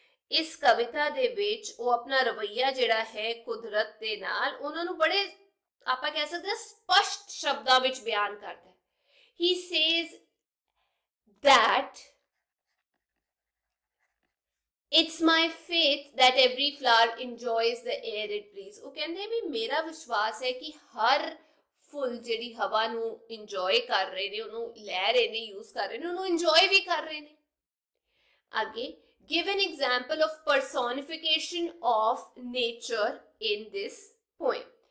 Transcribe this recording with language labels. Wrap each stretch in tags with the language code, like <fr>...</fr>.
<pa>ਇਸ ਕਵਿਤਾ ਦੇ ਵਿੱਚ ਉਹ ਆਪਣਾ ਰਵੱਈਆ ਜਿਹੜਾ ਹੈ ਕੁਦਰਤ ਦੇ ਨਾਲ ਉਹਨਾਂ ਨੂੰ ਬੜੇ ਆਪਾਂ ਕਹਿ ਸਕਦੇ ਹਾਂ ਸਪਸ਼ਟ ਸ਼ਬਦਾਂ ਵਿੱਚ ਬਿਆਨ ਕਰਦਾ ਹੈ।</pa> <en>He says that it's my faith that every flower enjoys the air it breathes।</en> <pa>ਉਹ ਕਹਿੰਦੇ ਵੀ ਮੇਰਾ ਵਿਸ਼ਵਾਸ ਹੈ ਕਿ ਹਰ ਫੁੱਲ ਜਿਹੜੀ ਹਵਾ ਨੂੰ ਇੰਜੋਏ ਕਰ ਰਹੇ ਨੇ, ਉਹਨੂੰ ਲੈ ਰਹੇ ਨੇ, ਯੂਜ਼ ਕਰ ਰਹੇ ਨੇ, ਉਹਨੂੰ ਇੰਜੋਏ ਵੀ ਕਰ ਰਹੇ ਨੇ। ਅੱਗੇ,</pa> <en>give an example of personification of nature in this poem।</en>